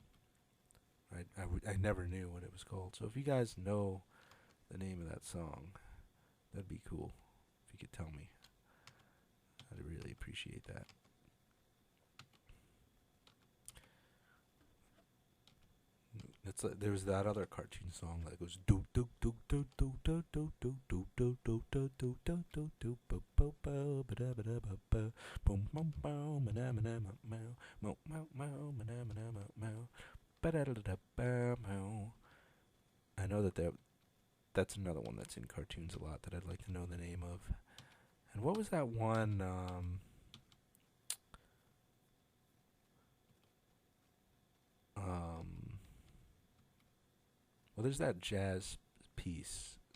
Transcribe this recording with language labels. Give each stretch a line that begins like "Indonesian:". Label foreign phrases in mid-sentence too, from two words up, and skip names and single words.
English: I never knew what it was called. So if you guys know the name of that song, that'd be cool. If you could tell me, I'd really appreciate that. It's like, there was that other cartoon song that goes do do do do do do do do do do do do do do do do bo bo bo ba da ba da ba ba boom boom boom ma na ma na ma ma mo mo mo ma na ma na ma ma ba da da da ba mo. I know that's another one that's in cartoons a lot that I'd like to know the name of. And what was that one? Well, there's that jazz piece.